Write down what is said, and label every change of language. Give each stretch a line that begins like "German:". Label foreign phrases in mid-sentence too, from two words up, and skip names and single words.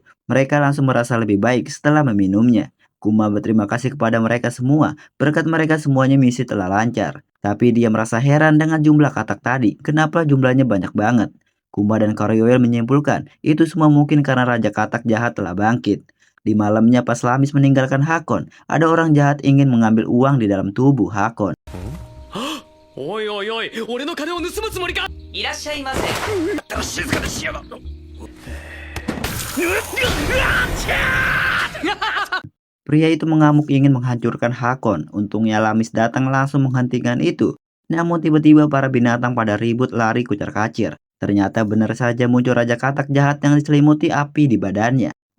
Indonesian: Mereka langsung merasa lebih baik setelah meminumnya. Kuma berterima kasih kepada mereka semua, berkat mereka semuanya misi telah lancar. Tapi dia merasa heran dengan jumlah katak tadi, kenapa jumlahnya banyak banget. Kuma dan Karyoel menyimpulkan itu semua mungkin karena Raja Katak jahat telah bangkit. Di malamnya pas Lamis meninggalkan Hakon, ada orang jahat ingin mengambil uang di dalam tubuh Hakon.
Japanese: おいおいおい俺の金を盗むつもりか。いらっしゃいませ。静かにしやがる。
Indonesian: Pria itu mengamuk ingin menghancurkan Hakon. Untungnya Lamis datang langsung menghentikan itu. Namun tiba-tiba para binatang pada ribut lari kucar-kacir. Ternyata benar saja muncul Raja Katak jahat yang diselimuti api di badannya.